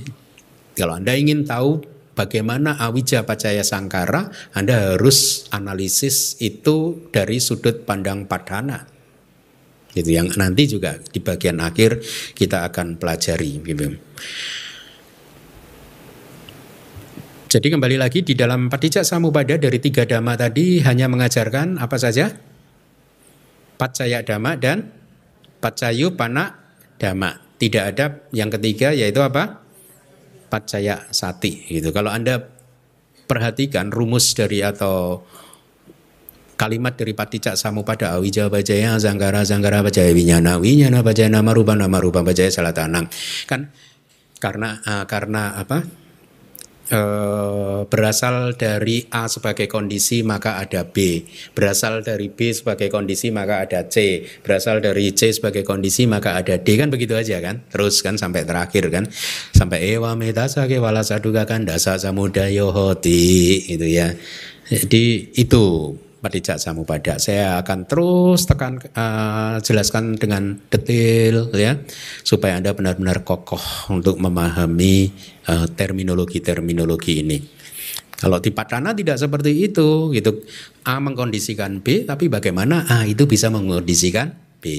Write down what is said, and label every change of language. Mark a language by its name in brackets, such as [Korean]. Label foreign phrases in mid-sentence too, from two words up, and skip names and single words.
[Indonesian] Kalau Anda ingin tahu bagaimana [Pali] awija paccaya sangkara, [Indonesian] Anda harus analisis itu dari sudut pandang padhana. Gitu yang nanti juga di bagian akhir kita akan pelajari gitu. Jadi kembali lagi di dalam [Pali] paticca samuppada [Indonesian] dari 3 dhamma tadi hanya mengajarkan apa saja? [Pali] Paccaya dhamma dan paccayuppana dhamma. [Indonesian] Tidak ada yang ketiga yaitu apa? [Pali] Paccaya sati [Indonesian] gitu. Kalau Anda perhatikan rumus dari atau kalimat dari [Pali] paticca samuppada awija paccaya sangkara paccaya winyana paccaya nama rupa paccaya salatanang. [Indonesian] Kan karena apa? berasal dari A sebagai kondisi maka ada B, berasal dari B sebagai kondisi maka ada C, berasal dari C sebagai kondisi maka ada D, kan begitu aja kan, terus kan sampai terakhir kan, sampai [Pali] ewa metasake wala saduga kan dasa samudayo hoti [Indonesian] itu ya. Jadi itu [Pali] Patijak Samupada. [Indonesian] Saya akan terus jelaskan dengan detail ya, supaya Anda benar-benar kokoh untuk memahami terminologi-terminologi ini. Kalau di Padhana tidak seperti itu, gitu. A mengkondisikan B, tapi bagaimana A itu bisa mengkondisikan B.